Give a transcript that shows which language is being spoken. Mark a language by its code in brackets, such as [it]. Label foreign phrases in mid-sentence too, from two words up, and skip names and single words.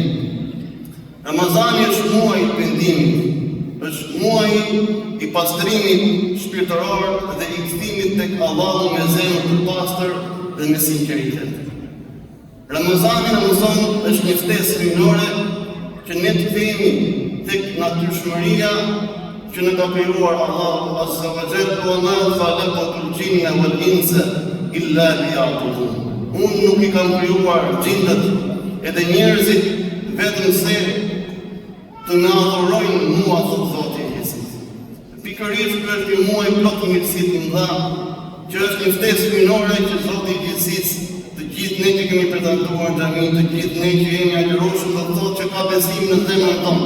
[sq] Ramazani është muaj i pendimit, është muaj i pastrimit shpirtëror dhe i kthimit tek Allahu me zemër të pastër dhe me sinqeritet. Ramazani në mëson është një ftesë hyjnore që ne të kthehemi tek natyrshmëria që në ka krijuar Allahu [ar] عز وجل, وما خلقت الجن والإنس إلا ليعبدون. [sq] Unë nuk i kam krijuar gjindet edhe njerëzit vetëm se të na adhurojnë mua, thot Zoti i Jezus. Pikërisht ky është një muaj plot mirësi të mëdha, që është një ftesë hyjnore që Zoti i Jezus, të gjithë ne që kemi pretenduar xhami, të gjithë ne që jemi agjëroshëm, do thotë që ka besim në zemrën tonë.